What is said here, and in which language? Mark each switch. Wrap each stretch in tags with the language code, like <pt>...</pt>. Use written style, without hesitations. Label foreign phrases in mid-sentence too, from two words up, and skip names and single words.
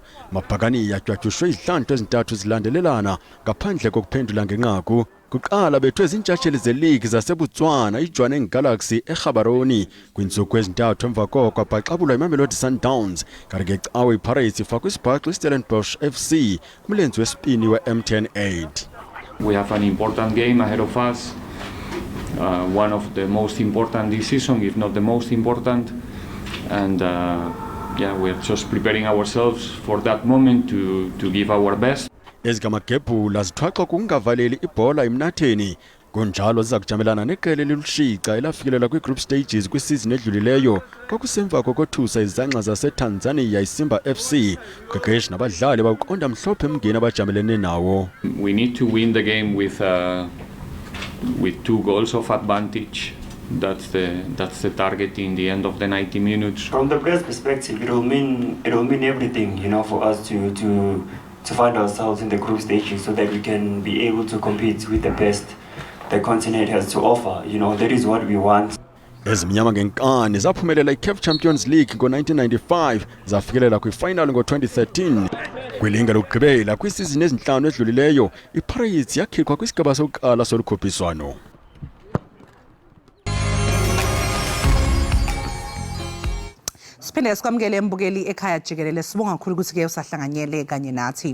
<xh>Mabhakani yatywatyushwe izihlandlo ezintathu zilandelelana ngaphandle kokuphendula ngenqaku. Kuqala bethwe izintshatsheli ze-league zaseBotswana iJwaneng Galaxy eGaborone kwintsuku ezintathu emva koko kwabhaxabulwa iMamelodi Sundowns. Kanti ngecawe iPirates ifakwe isibhaxo iStellenbosch FC kumlenze wesibini we-MTN 8.</xh> <en>We have an important game ahead of us. One of the most important this season, if not the most important, and we're just preparing ourselves for that moment to give our best.</en> <xh>Ezigamagebhula zithwaxa kungavaleli ibhola emnatheni, kunjalo ziza kujamelana neqela elilushiqa elafikelela kwi-group stages kwisizini edlulileyo kwakusemva kokothusa izangxa zaseTanzania iSimba FC. Qeqeshi nabadlali bawuqonda mhlophe emngeni abajamelene nawo.</xh> <en>We need to win the game with 2 goals of advantage. That's the target in the end of the 90 minutes. From the players' perspective, it will mean everything, for us to find ourselves in the group stages so that we can be able to compete with the best the continent has to offer. That is what we want.</en> <xh>Ezimnyama ngenkani zaphumelela i-CAF Champions League ngo-1995 zafikelela kwi-final ngo-2013. Kwilinga lokugqibela kwisizini ezinhlanu edlulileyo, iPirates yakhiqwa kwisigaba sokuqala solukhuphiswano.</xh> <zu>Siphinde sikwamukele embukeli ekhaya Jikelele, sibonga kakhulu ukuthi ke usahlanganyele kanye nathi.</zu>